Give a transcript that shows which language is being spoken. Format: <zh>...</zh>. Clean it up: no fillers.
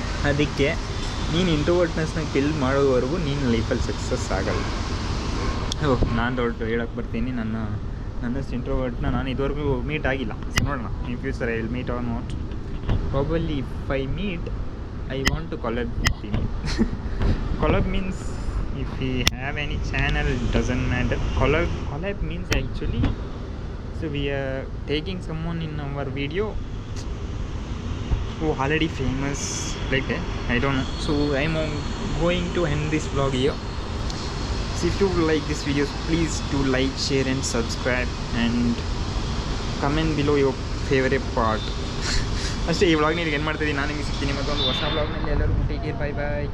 <kn>ಅದಕ್ಕೆ ನೀನು ಇಂಟ್ರೋವರ್ಟ್ನೆಸ್ನ ಕಿಲ್ ಮಾಡೋವರೆಗೂ ನೀನು ಲೈಫಲ್ಲಿ ಸಕ್ಸಸ್ ಆಗಲ್ಲ. ನಾನು ದೊಡ್ಡ ಹೇಳೋಕ್ಕೆ ಬರ್ತೀನಿ, ನನ್ನಷ್ಟು ಇಂಟ್ರೋವರ್ಟ್ನ ನಾನು ಇದುವರೆಗೂ ಮೀಟ್ ಆಗಿಲ್ಲ.</kn> <en>so</en> <kn>ನೋಡೋಣ,</kn> <en>In future I will meet or not. Probably if I meet, I want to collab with him. Collab means if we have any channel, it doesn't matter. Collab means actually, so we are taking someone in our video who already famous, like that. I don't know. So I'm going to end this vlog here. So if you like this video, please do like, share and subscribe, and comment below your favorite part.</en> <kn>ಅಷ್ಟೇ, ಈ ವ್ಲಾಗ್ನ ಏನು ಮಾಡ್ತಿದ್ದೀನಿ. ನಾನು ನಿಮಗೆ ಸಿಗ್ತೀನಿ ಮತ್ತೊಂದು ಹೊಸ ವ್ಲಾಗ್ನಲ್ಲಿ. ಎಲ್ಲರಿಗೂ</kn> <en>Take care, bye bye.</en>